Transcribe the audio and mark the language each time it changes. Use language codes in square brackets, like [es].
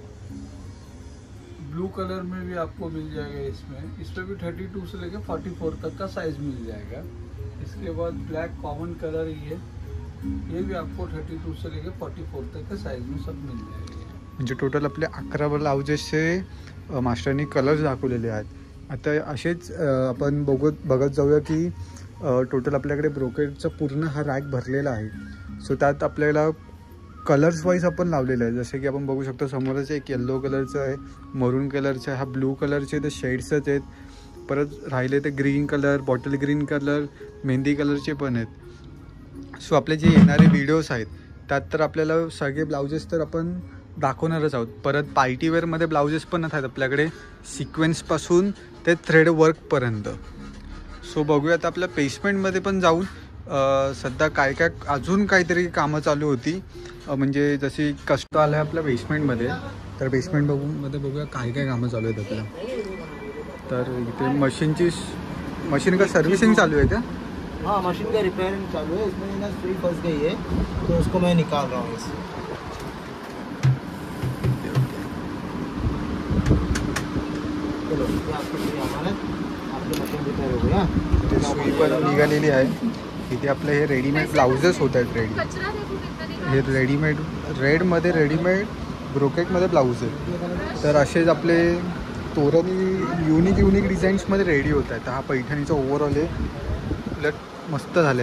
[hi] Blue colour में भी आपको मिल जाएगा. इसमें भी 32 से लेके 44 तक का साइज मिल जाएगा. इसके बाद ब्लैक कॉमन कलर ये भी आपको 32 से लेके 44 तक का साइज में सब मिल जाएगा. [mr] म्हणजे टोटल आपले 11 ब्लाउजेसचे मास्टरनी कलर्स दाखवलेले आहेत. आता असेच आपण बघत जाऊया की टोटल आपल्याकडे ब्रोकेडचा पूर्ण हा रॅक भरलेला आहे. सो त्यात आपल्याला कलर्स वाईज आपण लावलेलं आहे. जसे की आपण बघू शकतो समोरच एक येल्लो कलरचं आहे, मरून कलरचं आहे, हा ब्लू कलरचे ते शेड्सच आहेत. परत राहिले ते green colour, bottle green colour, mehndi कलरचे पण आहेत. सो आपले जे येणारे व्हिडिओज आहेत त्यात तर आपल्याला सगळे ब्लाउजेस तर आपण दाखवणारच आहोत. परत पार्टीवेअरमध्ये ब्लाउजेस पण आहेत आपल्याकडे, सिक्वेन्सपासून ते थ्रेड वर्कपर्यंत. सो बघूयात आपल्या बेसमेंटमध्ये पण जाऊन सध्या काय काय अजून काहीतरी कामं चालू होती. म्हणजे जशी कष्ट आलं आहे आपल्या बेसमेंटमध्ये. तर बेसमेंटमध्ये बघूया काय काय कामं चालू आहेत आपल्या. तर इथे मशीन का सर्व्हिसिंग चालू आहे का? [hi] हाँ, मशीन का रिपेयरिंग चालू है. इसमें ना सुई फंस गई है तो उसको मैं निकाल रहा हूँ इससे. चलो, ये आपको सुई हमारा आपकी मशीन रिपेयर हो गया. [mr] ते सुई पण निघालेली आहे. इथे आपले हे रेडीमेड ब्लाउजेस होत आहेत. हे रेडीमेड रेडमध्ये रेडीमेड ब्रोकेटमध्ये ब्लाऊज आहेत. तर असेच आपले तोरण युनिक डिझाईन्समध्ये रेडी होत आहेत. हा पैठणीचा ओव्हरऑल आहे. उलट मस्त झाले.